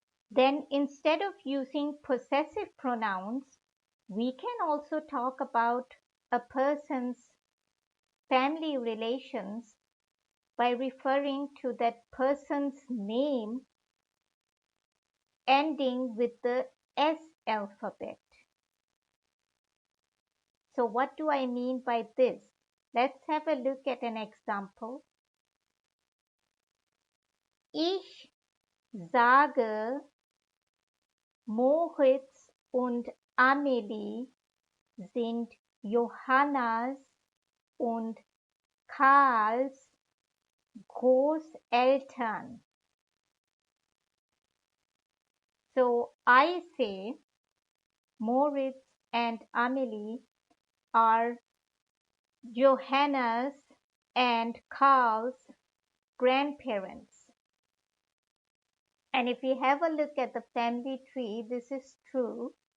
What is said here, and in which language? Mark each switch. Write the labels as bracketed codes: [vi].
[en] Then instead of using possessive pronouns, we can also talk about a person's family relations by referring to that person's name ending with the S alphabet. So what do I mean by this? Let's have a look at an example. [de] Ich sage, Moritz und Amelie sind Johannas und Karls Großeltern. [en] So I say Moritz and Amelie are Johanna's and Karl's grandparents. And if we have a look at the family tree, this is true.